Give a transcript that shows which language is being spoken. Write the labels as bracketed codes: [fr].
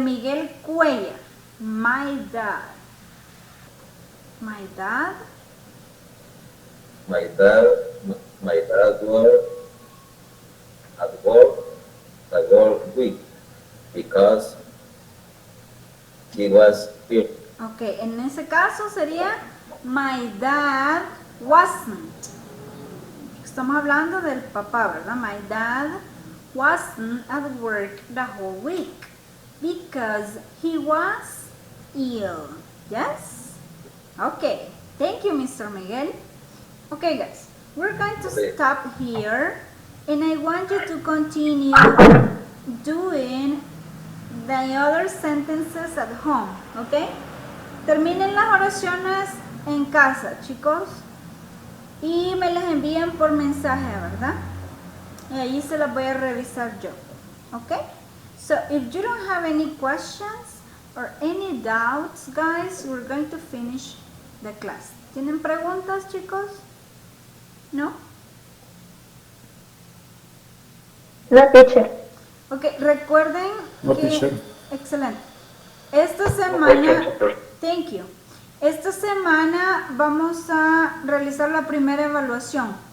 [en] Miguel Cuellar. My dad. My dad? My dad was at work the whole week because he was ill. [es] Ok, en ese caso sería [en] my dad wasn't. [es] Estamos hablando del papá, ¿verdad? [en] My dad wasn't at work the whole week because he was ill. Yes? Okay, thank you, Mr. Miguel. Okay, guys, we're going to stop here and I want you to continue doing the other sentences at home, okay? [es] Terminen las oraciones en casa, chicos, y me las envían por mensaje, ¿verdad? Y ahí se las voy a revisar yo, okay? [en] So if you don't have any questions or any doubts, guys, we're going to finish the class. [es] ¿Tienen preguntas, chicos? ¿No? [en] No, teacher. [es] Ok, recuerden [en] No, [es] que... [en] teacher. [es] Excelente. Esta semana... [en] Thank you. [es] Esta semana vamos a realizar la primera evaluación.